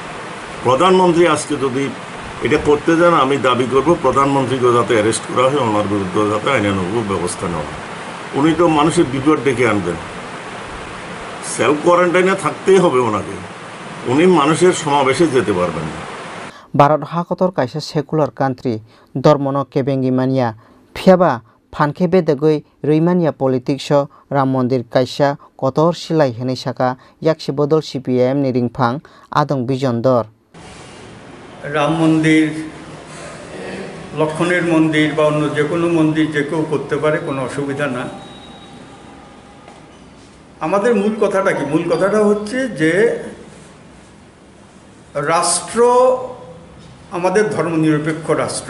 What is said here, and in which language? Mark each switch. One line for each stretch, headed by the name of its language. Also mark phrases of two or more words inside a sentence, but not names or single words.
Bangla: প্রধানমন্ত্রী আজকে যদি এটা করতে যান, আমি দাবি করব প্রধানমন্ত্রীকে যাতে অ্যারেস্ট করা হয়, ওনার বিরুদ্ধে যাতে আইনানুগ ব্যবস্থা নেওয়া হয়। উনি তো মানুষের বিপদ ডেকে আনবেন।
English: self quarantine
Bangla: থাকতেই হবে ওনাকে, উনি মানুষের সমাবেশে যেতে পারবেন না।
Bodo: भारत हाखतर कायसा
English: secular country
Bodo: धर्मनो केबेंगि मानिया फियाबा फानखे बेदगै रैमानिया पलिटिक्स राम मन्दिर कायसा कतर सिलाय हनै साका याक्सि बदल CPIM नि रिंगफां आदं बिजनदर
Bangla: রাম মন্দির, লক্ষণের মন্দির বা অন্য যে কোনো মন্দির যে কেউ করতে পারে, কোনো অসুবিধা না। আমাদের মূল কথাটা কি? মূল কথাটা হচ্ছে যে রাষ্ট্র আমাদের ধর্মনিরপেক্ষ রাষ্ট্র।